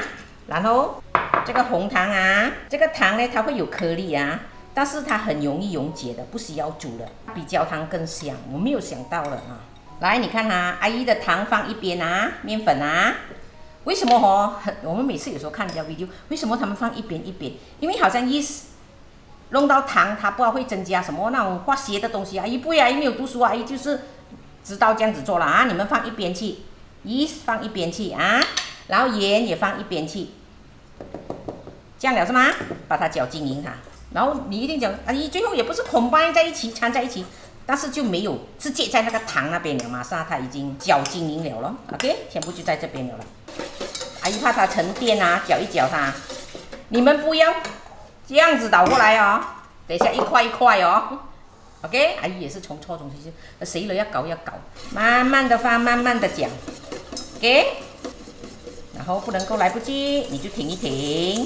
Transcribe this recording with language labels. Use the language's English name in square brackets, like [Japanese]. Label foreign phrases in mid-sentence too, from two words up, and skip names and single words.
[Chinese] 然後這個紅糖啊，這個糖呢它會有顆粒啊，但是它很容易溶解的，不需要煮的，比焦糖更香。我沒有想到了啊。來，你看哈，阿姨的糖放一邊啊，麵粉啊。為什麼哦？我們每次有時候看人家 video，為什麼他們放一邊一邊？因為好像yeast弄到糖，它不知道會增加什麼那種化學的東西啊。阿姨不會啊，阿姨沒有讀書啊，阿姨就是知道這樣子做了啊。你們放一邊去 ，yeast 放一邊去啊，然後鹽也放一邊去，這樣了是嗎？把它攪均勻它，然後你一定講，阿姨最後也不是 combine 在一起，摻在一起。但是就沒有直接在那個糖那邊了，馬上它已經攪均勻了咯。OK， 全部就在這邊了。阿姨怕它沉澱啊，攪一攪它。你們不要這樣子倒過來哦，等一下一塊一塊哦。OK， 阿姨也是從錯中學習，誰了要搞，慢慢的放，慢慢的攪。OK， 然後不能夠來不及，你就停一停。